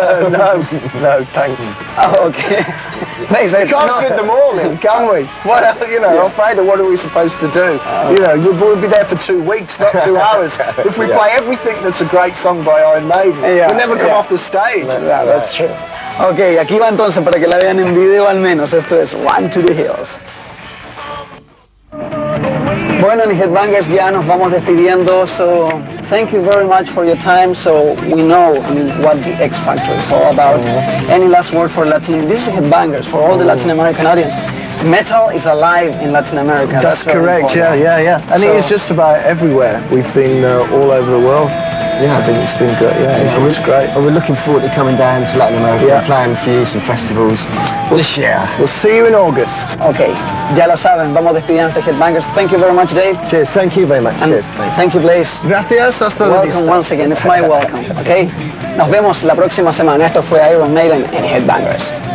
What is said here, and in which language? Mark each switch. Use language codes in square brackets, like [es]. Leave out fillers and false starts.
[en] No, thanks. Oh, okay. We can't fit them all in, can we? What else, you know, I'm afraid of what are we supposed to do? You know, we'll be there for 2 weeks, not 2 hours. If we play everything that's a great song by Iron Maiden, we'll never come off the stage. That's true. [es] Ok, aquí va entonces para que la vean en video al menos. Esto es Run to the Hills. Bueno, en Headbangers ya nos vamos despidiendo, [en] so thank you very much for your time. So we know, I mean, what the X Factor is all about. Any last word for Latin? This is Headbangers for all the Latin American audience. Metal is alive in Latin America. That's correct. Yeah. And it is just about everywhere. We've been all over the world. Yeah, I think it's been good. Yeah, it's great. We're looking forward to coming down to Latin America and playing for you some festivals this year. We'll see you in August. [es] Okay, ya lo saben, vamos despidiendo de Headbangers. [en] Thank you very much, Dave. Cheers, thank you very much. And cheers. Thank you, Blaze. [es] Gracias, hasta la vista. [en] Welcome once again, it's my welcome, okay? [es] Nos vemos la próxima semana. Esto fue Iron Maiden en Headbangers.